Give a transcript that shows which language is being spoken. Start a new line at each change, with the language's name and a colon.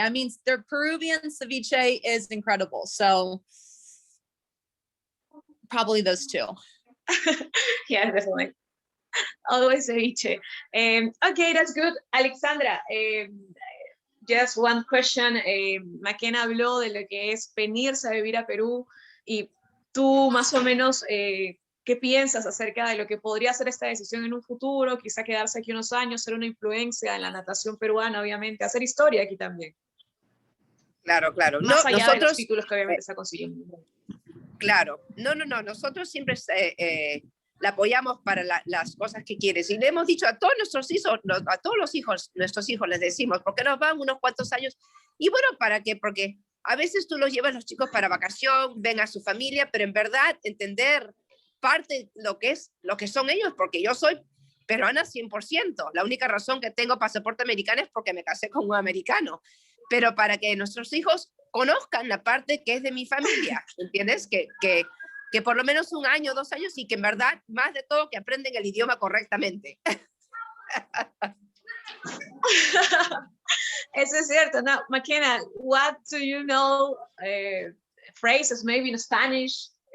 English: I mean, their Peruvian ceviche is incredible. So probably those two. Yeah, definitely. Always ceviche. Okay, that's good. Alexandra, just one question.
Spanish: Mckenna habló de lo que es venirse a vivir a Perú, y tú más o menos, ¿qué piensas acerca de lo que podría ser esta decisión en un futuro? Quizá quedarse aquí unos años, ser una influencia en la natación peruana, obviamente, hacer historia aquí también. Claro, claro. Más No, allá de los nosotros, títulos que obviamente está consiguiendo. claro, no, nosotros siempre la apoyamos para las cosas que quieres. Y le hemos dicho a todos nuestros hijos, a todos los hijos, nuestros hijos les decimos, porque nos van unos cuantos años. Y bueno, ¿para qué? Porque a veces tú los llevas los chicos para vacación, ven a su familia, pero en verdad entender parte lo que son ellos, porque yo soy peruana 100%. La única razón que tengo pasaporte americano es porque me casé con un americano. Pero para que nuestros hijos conozcan la parte que es de mi familia, ¿entiendes? Que por lo menos 1 año, 2 años, y que en verdad, más de todo, que aprenden el idioma correctamente. Eso es cierto.
English: Now, Mckenna, what do you know, phrases maybe in Spanish?